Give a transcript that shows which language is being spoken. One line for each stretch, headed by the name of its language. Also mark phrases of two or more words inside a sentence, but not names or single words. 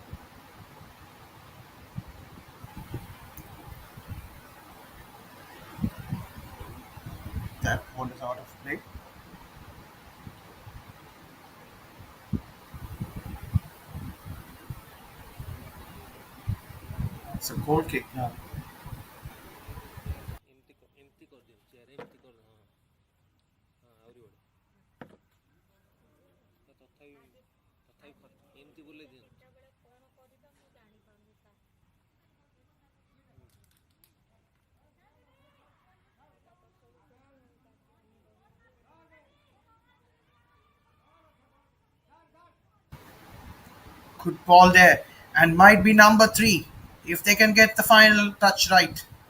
English: That ball is out of play. It's a goal kick now.
Odia: ଏମିତି କରିଦିଅ ଚେୟାର ଏମିତି କରିଦିଅ ହଁ ହଁ ଆହୁରି ବଡ଼ ତଥାପି ଏମିତି ବୁଲେଇ ଦିଅନ୍ତୁ
English: Good ball there, and might be number three if they can get the final touch right.